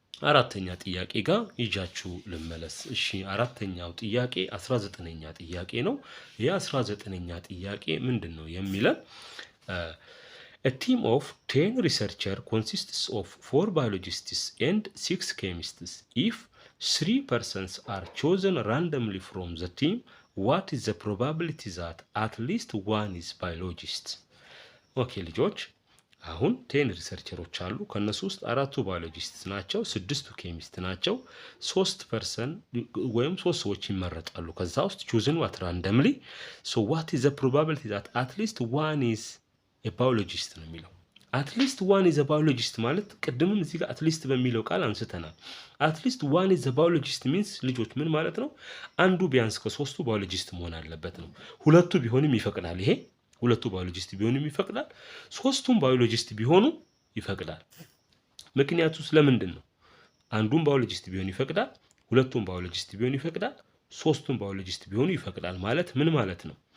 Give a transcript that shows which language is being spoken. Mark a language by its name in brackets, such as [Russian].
[Amharic] አራተኛ ጥያቄ ጋር ይጃችሁ ልመለስ። እሺ አራተኛው ጥያቄ 19ኛ ጥያቄ ነው። የ19ኛ ጥያቄ ምንድነው የሚለን [English] A team of 10 researchers consists of 4 biologists and 6 chemists. If 3 persons are chosen randomly from the team, what is the probability that at least one is biologist? [Amharic] Okay ልጆች አሁን 10 ሪሰርቸሮች አሉ። ከነሱ ውስጥ 4ቱ ባዮሎጂስት ናቸው፣ 6ቱ ኬሚስት ናቸው። 3 ወይም 3 ሰዎች ይመረጣሉ። ከዛ ውስጥ [English] chosen what randomly. So what is the probability that at least one is a biologist [Amharic] ነው የሚለው። [English] at least one is a biologist [Amharic] ማለት ቅድምም እዚህ ጋር [English] at least [Amharic] በሚለው ቃል አንስተናል። [English] at least one is a biologist means [Amharic] ልጆች ምን ማለት ነው? አንዱ ቢያንስ ከ3ቱ ባዮሎጂስት መሆን አለበት ነው። ሁለቱ ቢሆንም ይፈቅዳል። ይሄ ሁለቱ ባዮሎጂስት ቢሆንም ይፈቅዳል። 3ቱም ባዮሎጂስት ቢሆኑ ይፈቅዳል። ምክንያቱ ስለምንድን ነው? አንዱም ባዮሎጂስት ቢሆን ይፈቅዳል፣ ሁለቱም ባዮሎጂስት ቢሆኑ ይፈቅዳል፣ 3ቱም ባዮሎጂስት ቢሆኑ ይፈቅዳል ማለት ምን ማለት ነው?